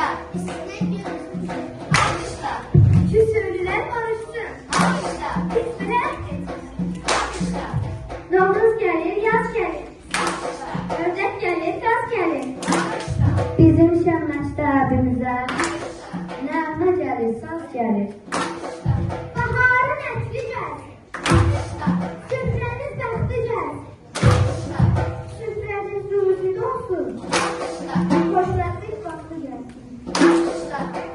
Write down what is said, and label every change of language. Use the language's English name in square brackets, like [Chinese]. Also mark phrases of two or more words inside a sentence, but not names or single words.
[Turkish] İsmet yürüsün, alkışla. Küsürlüler barışsın. Alkışla. Küsürler Alkışla. Novruz gelir, yaz gelir. Alkışla. Ördek gelir, kaz gelir. Alkışla. Bizim şenlaştı abimize. [Azerbaijani] Nəğmə gəlir, saz gəlir. Baharın ətri gəlir. Süfrəniz bəxti gəlir. Süfrəniz ruzid olsun. Xoşbəxtlik vaxtı gəlsin.